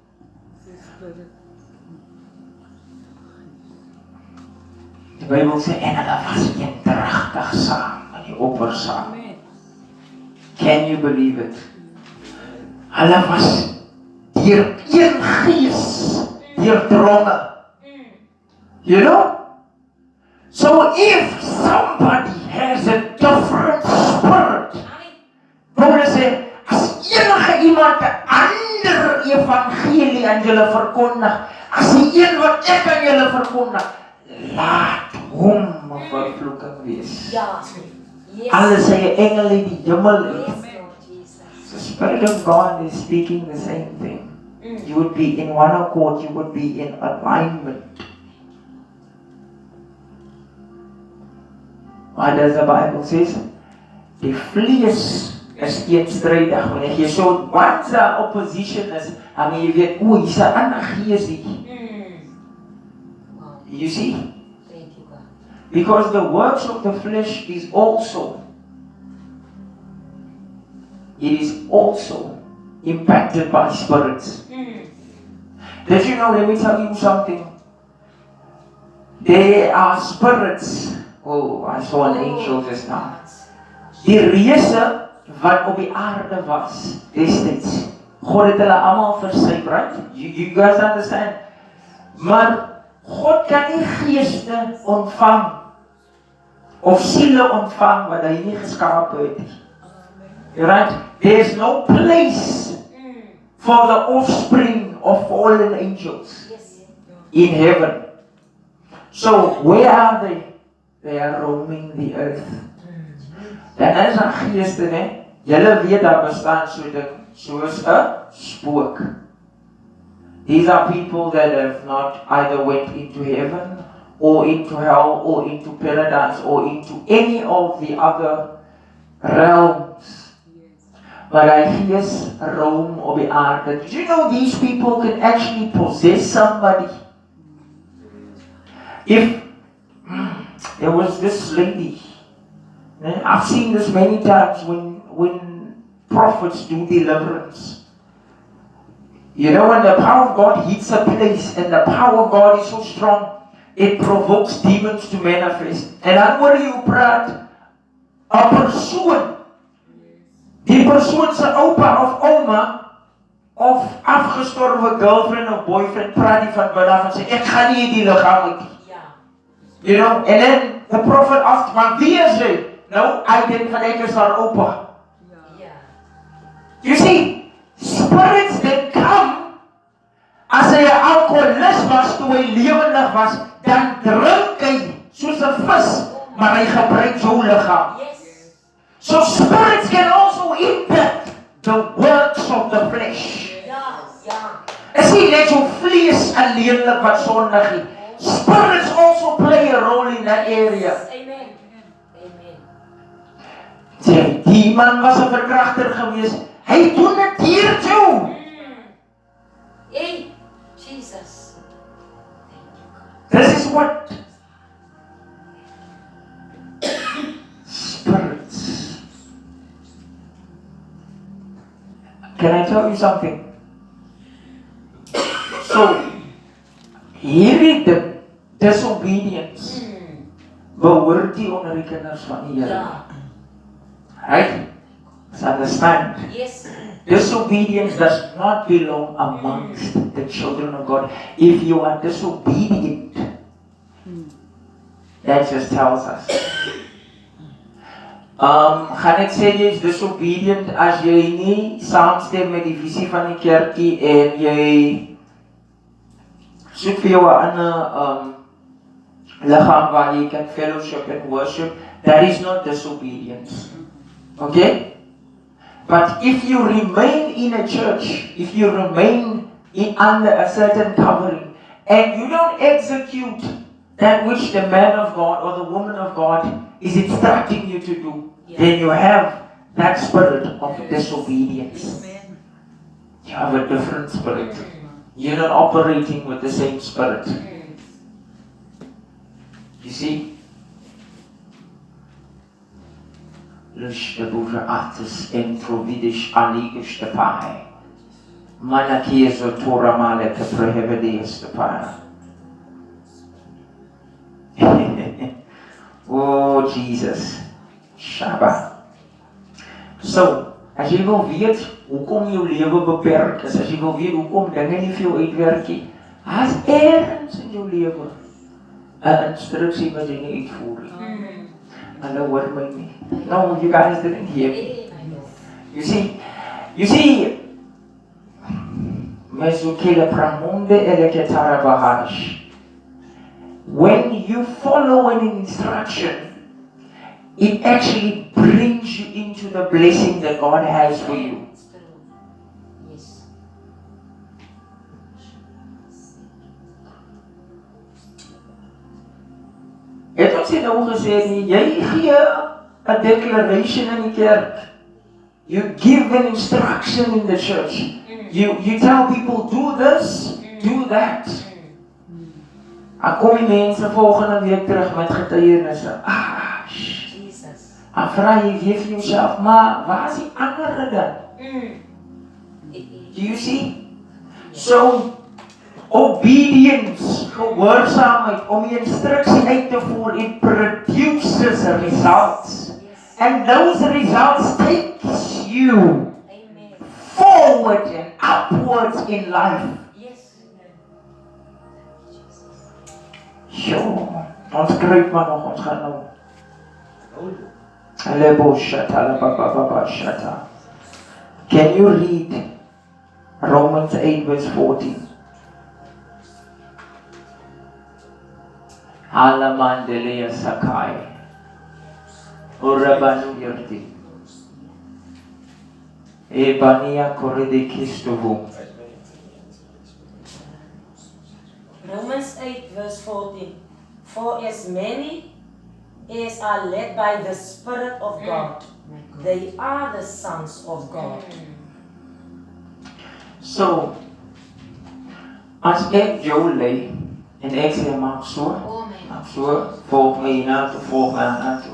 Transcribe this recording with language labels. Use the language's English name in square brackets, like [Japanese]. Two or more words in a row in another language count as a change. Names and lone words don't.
[Afrikaans] Die Bybel sê, en hulle was eendragtig saam, in die opper saam. [English] Can you believe it? [Afrikaans] Hulle was deur een gees deurdronge. [English] You know? So if somebody has a different spirit, [Afrikaans] Paulus sê, as enige iemand 'n ander verkeerde evangelie aan julle verkondig, as die een wat ek aan julle verkondig, laat hom 'n vervloeking wees. Ja. Yes. Alle sy engele in die hemel. [English] Yes, Lord Jesus. The Spirit of God is speaking the same thing. You would be in one accord, you would be in alignment. What does the Bible say? [Afrikaans] Die vlees is teenstrydig. Wanneer jy so [English] once the opposition [Afrikaans] is, dan jy weet, hier's 'n ander gees hier. [English] Wow. You see? Thank you, God. Because the works of the flesh is also impacted by spirits. Did you know, let me tell you something. There are spirits. Oh, I saw an angel just now. [Afrikaans] Die reëse wat op die aarde was destyds. God het hulle almal versuip, [English] right? You guys understand? [Afrikaans] Maar God kan nie geeste ontvang of siele ontvang wat hy nie geskaap het nie. [English] Right? There's no place for the offspring of fallen angels in heaven. So where are they? They are roaming the earth. [Afrikaans] Dan is daar geeste, né? Julle weet daar bestaan so ding soos 'n spook. [English] These are people that have not either went into heaven or into hell or into paradise or into any of the other realms. [Afrikaans] Maar hy gees roam op die aarde. [English] Did you know these people can actually possess somebody? If there was this lady, I've seen this many times when prophets do deliverance. You know, when the power of God hits a place and the power of God is so strong, it provokes demons to manifest. [Afrikaans] En dan hoor jy praat 'n persoon. Die persoon se oupa of ouma of afgestorwe girlfriend of boyfriend praat die van binne en sê ek gaan nie die liggaam uit nie. [English] You know, and then the prophet asked, [Afrikaans] maar wie is hy? Nou, [English] I didn't [Afrikaans] van ek is haar oupa. [English] You see, spirits that come [Afrikaans] as hy 'n alkoholist was toe hy lewendig was, dan drink hy soos 'n vis, maar hy gebruik jou liggaam. [English] So spirits can also impact the works of the flesh. [Afrikaans] Is nie net jou vlees alleenlik wat sondig nie. [English] Spirits also play a role in that area. Amen. Amen. [Afrikaans] Die man was 'n verkragter gewees. Hy doen dit hier toe. [English] Hey, Jesus. This is what spirits. Can I tell you something? So, [Afrikaans] hierdie disobedience behoort nie onder die kinders van die Here. [English] Right? Let's understand. Yes. Disobedience does not belong amongst the children of God. If you are disobedient, that just tells us. [Afrikaans] Gaan ek sê jy is disobedient as jy nie saamstem met die visie van die kerkie en jy soek vir jou 'n ander liggaam waar jy kan [English] fellowship and worship, that is not disobedience. Okay? But if you remain in a church, if you remain under a certain covering, and you don't execute that which the man of God or the woman of God is instructing you to do, then you have that spirit of disobedience. You have a different spirit. You're not operating with the same spirit. You see? Lushtabuja artis entrovidish aligistapai. Manakiezo toramale te prehevediestapai. Oh, Jesus. Shabbat. [Afrikaans] So, as jy wil weet hoekom jou lewe beperk is, as jy wil weet hoekom dinge nie vir jou uitwerk nie, as ergens in jou lewe 'n instruksie wat jy nie uitvoer nie. Hulle hoor my nie. [English] No, you guys didn't hear me. You see, Mesukele pramunde eleketara bahash. When you follow an instruction, it actually brings you into the blessing that God has for you. Yes. [Afrikaans] Het ons het nou gesê nie, jy gee 'n declaration in die kerk. [English] You give an instruction in the church. You tell people, do this, do that. [Afrikaans] Dan kom die mense volgende week terug met getuienisse. Jesus. Dan vra jy weer vir jouself, maar waar is die ander dan? [English] Do you see? So, obedience, [Afrikaans] gehoorsaamheid, om die instruksie uit te voer, [English] it produces results. And those results takes you forward and upwards in life. Yes. Sure. [Afrikaans] Ons kruip maar nog, ons gaan nou. Alebo shata, labababa shata. [English] Can you read Romans 8 verse 14? Halamandelea sakai. Urabanu yurti. Ebania korede kistovu. Romans 8 verse 14. For as many as are led by the Spirit of God, they are the sons of God. [Afrikaans] So, as ek jou lei, en ek sê maak so, volg my na toe, volg my na toe.